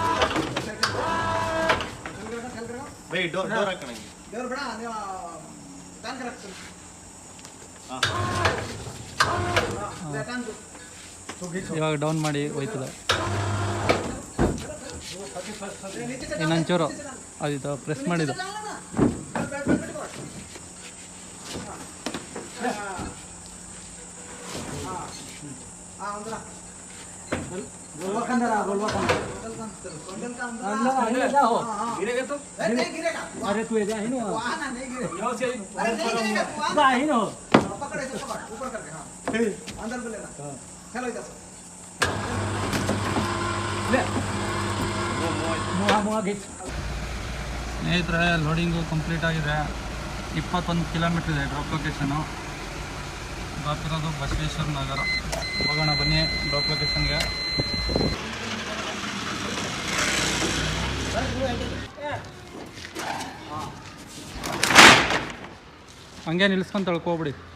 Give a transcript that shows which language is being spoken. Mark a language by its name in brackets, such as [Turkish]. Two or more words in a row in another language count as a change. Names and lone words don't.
[Kannada] ಇವಾಗ ಡೌನ್ ಮಾಡಿ ಹೋಯ್ತದೆ. ಇನ್ನೊಂಚೂರು ಆಯಿತು, ಪ್ರೆಸ್ ಮಾಡಿದ್ದು. [Hindi] अरे तू है ना वहां नहीं गिरे अरे नहीं गिरेगा तू आ ही ना पकड़ ऐसे पकड़ ऊपर करके हां अंदर को लेना चलो इधर से ले मुआ गेट. [Kannada] ಸ್ನೇಹಿತರೆ, [English] loading complete [Kannada] ಆಗಿದೆ. 21 ಕಿಲೋಮೀಟ್ರ್ ಇದೆ [English] drop location. [Kannada] ಡ್ರಾಪ್ ಇರೋದು ಬಸವೇಶ್ವರ ನಗರ. ಹೋಗೋಣ ಬನ್ನಿ [English] drop location. [Kannada] ಹಂಗೆ ನಿಲ್ಸ್ಕೊಂಡು ತಳ್ಕೊಬಿಡಿ.